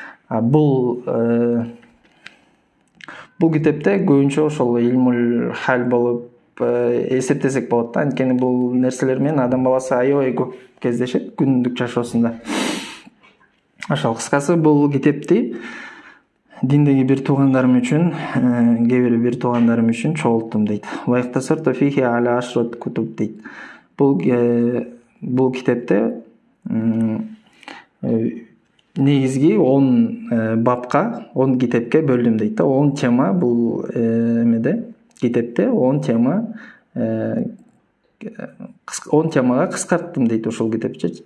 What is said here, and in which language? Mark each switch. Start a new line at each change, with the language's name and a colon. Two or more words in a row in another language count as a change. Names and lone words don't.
Kyrgyz: Бул китепте көбүнчө ошол
Arabic: علم الحال
Kyrgyz: болуп эсептесек болот да. Анткени бул нерселер менен адам баласы аябай көп кездешет күнүмдүк жашоосунда. Ошол кыскасы бул китепти диндеги бир туугандарым үчүн, кээ бир туугандарым үчүн чогулттум дейт.
Arabic: واختصرت فيه على عشرة كتب дейт.
Kyrgyz: Бул китепте негизги 10 бапка, 10 китепке бөлдүм дейт да. 10 тема бул китепте 10 темага кыскарттым дейт ошол китепчи.